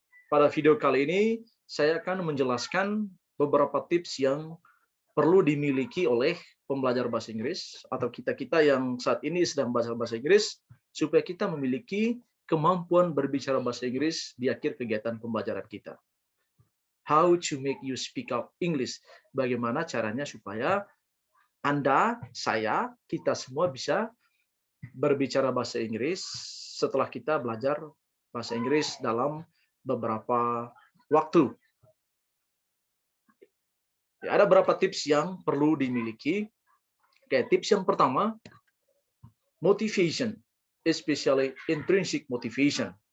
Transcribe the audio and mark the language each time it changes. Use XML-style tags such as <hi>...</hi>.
<id>Pada video kali ini, saya akan menjelaskan beberapa tips yang perlu dimiliki oleh pembelajar bahasa Inggris atau kita-kita yang saat ini sedang belajar bahasa Inggris supaya kita memiliki kemampuan berbicara bahasa Inggris di akhir kegiatan pembelajaran kita.</id> <en>How to make you speak out English.</en> <id>Bagaimana caranya supaya Anda, saya, kita semua bisa berbicara bahasa Inggris setelah kita belajar bahasa Inggris dalam beberapa waktu. Ya, ada beberapa tips yang perlu dimiliki. Oke, tips yang pertama,</id> <en>motivation, especially intrinsic motivation.</en>